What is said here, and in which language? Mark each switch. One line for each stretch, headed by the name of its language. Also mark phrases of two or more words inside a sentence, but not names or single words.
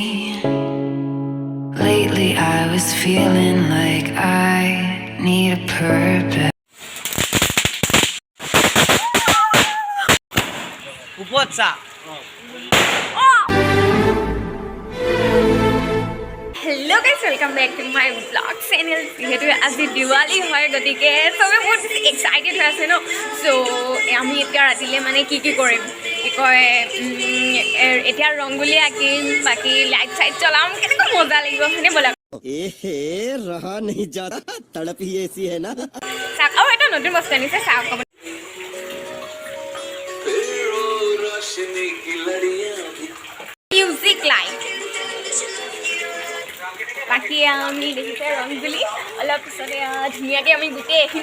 English: Lately I was feeling like I need a purpose. Hello guys, welcome back to my vlog channel.
Assamese: যিহেতু আজি দিৱালী হয় গতিকে সবে বহুত এক্সাইটেড হৈ আছে ন সো আমি এতিয়া ৰাতিলে মানে কি কৰিম কি কয় এতিয়া ৰংগুলি আঁকিম বাকি লাইট চাইট জ্বলাম কেনেকুৱা মজা লাগিব হয়নে বলা
Hindi: रहा नहीं जा रहा तड़प ही ऐसी है ना
Assamese: চাওক আৰু এটা নতুন বস্তু আনিছে চাওক
English: music light
Assamese: বাকি আমি দেখিছে ৰংগুলি অলপ পিছতে ধুনীয়াকৈ আমি গোটেই এইখিনি